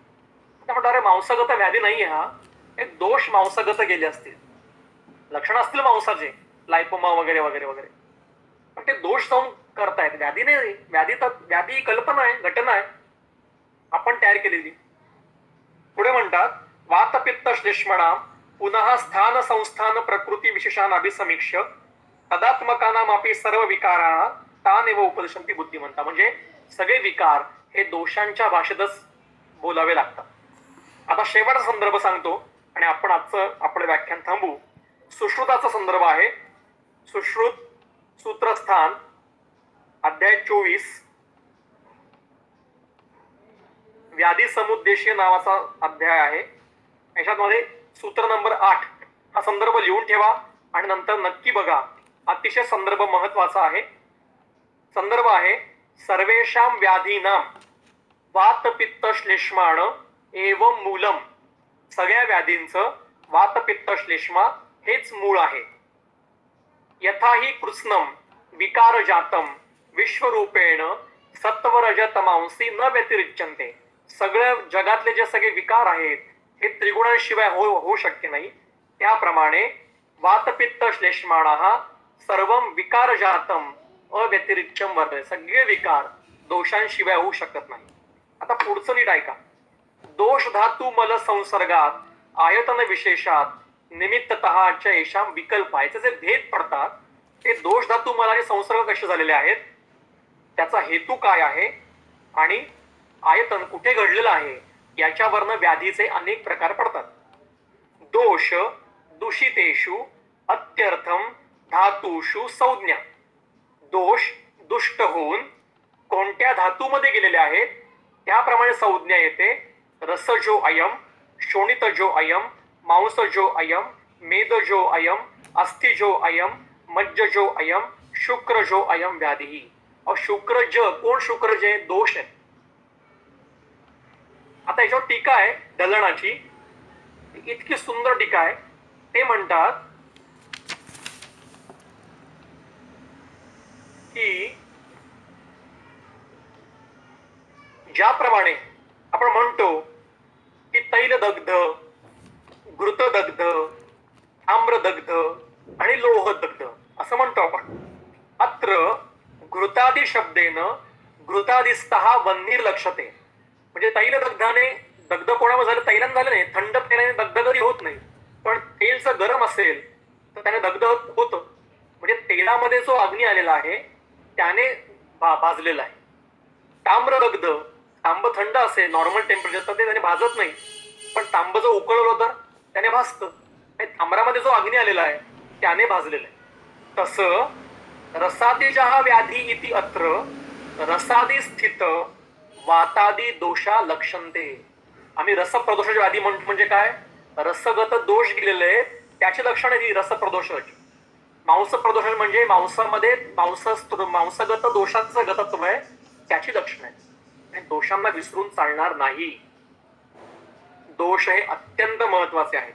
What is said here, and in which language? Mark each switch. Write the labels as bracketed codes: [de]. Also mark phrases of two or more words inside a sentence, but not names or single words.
[mr] म्हणतो अरे मांसगत व्याधी नाहीये, हा एक दोष मांसगत गेले असतील, लक्षणं असतील मांसाचे, लायपोमा वगैरे वगैरे वगैरे, पण ते दोष जाऊन करतायत, व्याधी नाही. व्याधी कल्पना आहे, घटना आहे आपण तयार केलेली. [sa] पुढे म्हणतात वातपित्त श्लेष्मणा पुनः स्थान संस्थान प्रकृती विशेषान अभिसमीक्ष तदात्मकानामापी सर्व विकारा तानेव उपदिशंती बुद्धिमंता. [mr] म्हणजे सगळे विकार हे दोषांच्या भाषेतच बोलावे लागतात. आता शेवटचा संदर्भ सांगतो आणि आपण आजचं आपलं व्याख्यान थांबू. सुश्रुताचा संदर्भ आहे. सुश्रुत सूत्रस्थान अध्याय 24 व्याधी समुद्देशीय नावाचा अध्याय आहे. याच्यामध्ये सूत्र नंबर 8 हा संदर्भ लिहून ठेवा आणि नंतर नक्की बघा. अतिशय संदर्भ महत्वाचा आहे. [sa] संदर्भ आहे सर्वेषां व्याधीनां वातपित्त श्लेष्माण एवं मूलम. [mr] सगळ्या व्याधींचं वातपित्त श्लेष्मा हेच मूळ आहे. [sa] यथाही कृत्स्नम विकार जातम विश्वरूपेण सत्वरजतमांसी न व्यतिरिच्यन्ते. [mr] सगळ्या जगातले जे सगळे विकार आहेत हे त्रिगुणांशिवाय होऊ शक्य नाही. [sa] त्याप्रमाणे वातपित्त श्लेष्माणः सर्वं विकार जातम अव्यतिरिच्यम वर्तते. [mr] सगळे विकार दोषांशिवाय होऊ शकत नाही. आता पुढचं नीट ऐका. [sa] दोष धातू मल संसर्गात आयतन विशेषात निमित्ततः च येषां विकल्प. [mr] याचे जे भेद पडतात ते दोष धातू मलाचे संसर्ग कसे झालेले आहेत, त्याचा हेतू काय आहे आणि आयतन कुठे घडलेलं आहे याच्यावरनं व्याधीचे अनेक प्रकार पडतात. [sa] दोष दूषितेषु अत्यर्थम धातुषु संज्ञा. [mr] दोष दुष्ट होऊन कोणत्या धातूमध्ये गेलेले आहेत त्याप्रमाणे संज्ञा येते. [sa] रसजो अयम, शोणितजो अयम, मांसजो अयम, मेदजो अयम, अस्थिजो अयम, मज्जजो अयम, शुक्रजो अयम व्याधी. [mr] और शुक्रज कोण? शुक्रज हे दोष आहे. आता याच्यावर टीका आहे दलनाची, इतकी सुंदर टीका आहे. ते म्हणतात की ज्याप्रमाणे आपण म्हणतो की तैलदग्ध, घृतदग्ध, आम्रदग्ध आणि लोहदग्ध असं म्हणतो आपण. [sa] अत्र घृतादी शब्देन घृतादिस्तः वन्नीर लक्षते. [mr] म्हणजे तैलदग्धाने दग्ध कोणामध्ये झालं, तैलाने झालं नाही, थंड तेलाने दग्ध जरी होत नाही, पण तेल जर गरम असेल तर त्याने दग्ध होतं. म्हणजे तेलामध्ये जो अग्नी आलेला आहे त्याने भाजलेला आहे. ताम्रदग्ध, तांब थंड असेल [en] normal temperature [mr] तर ते त्याने भाजत नाही, पण तांब जर उकळलं तर त्याने भाजतं. ताम्रामध्ये जो अग्नी आलेला आहे त्याने भाजलेला आहे. [sa] तसं रसादिजः व्याधी इति अत्र रसादी स्थित वातादी दोषा लक्षन्ते. [mr] आम्ही रसप्रदोषाची व्याधी म्हणतो. म्हणजे काय? रसगत दोष गेलेले त्याची लक्षण आहे ही रसप्रदोषाची. मांस प्रदोष म्हणजे मांसामध्ये मांसगत दोषांचं गतत्व आहे त्याची लक्षण आहे. आणि दोषांना विसरून चालणार नाही. दोष हे अत्यंत महत्वाचे आहेत.